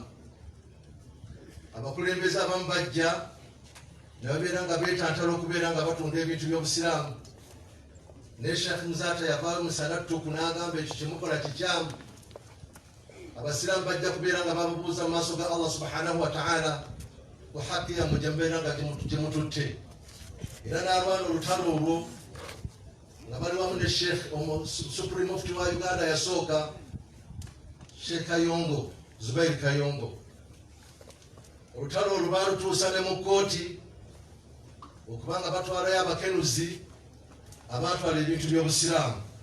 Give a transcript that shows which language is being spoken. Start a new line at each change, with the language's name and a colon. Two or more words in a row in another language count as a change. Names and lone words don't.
Ganda: Abakulembeze abamu bajja ne babeera nga beetantala okubeera nga batunda ebintu by'obusiraamu, ne Sheikh Muzata yavaayo musana ttuku n'agamba ekyo kyemukola kikyamu. Abasiraamu bajja kubeera nga babuuza mu maaso ga Allah
Arabic: سبحانه وتعالى
Ganda: ku haqqi yammwe gye mubeera nga gyemututte. Era n'alwana olutalo olwo nga bali wamu ne Sheikh Supreme Mufti wa Uganda yasooka, Sheikh Kayongo, Zubair Kayongo. Olutalo olwo baalutuusa ne mu kkooti okubanga batwalayo abakenuzi abaatwala ebintu by'obusiraamu.